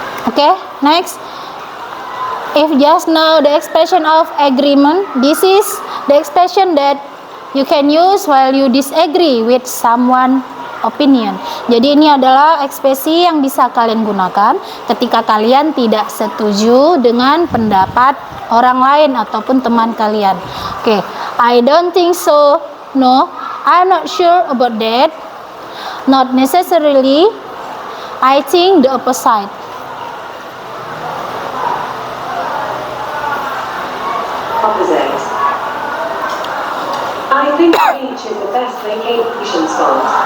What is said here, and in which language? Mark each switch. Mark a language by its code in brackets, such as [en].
[en] Okay, next. If just now the expression of agreement, this is the expression that you can use while you disagree with someone opinion. [id] Jadi ini adalah ekspresi yang bisa kalian gunakan ketika kalian tidak setuju dengan pendapat orang lain ataupun teman kalian. [en] Oke, I don't think so. No, I'm not sure about that. Not necessarily. I think the opposite. Opposite. I think the beach is the best vacation spot.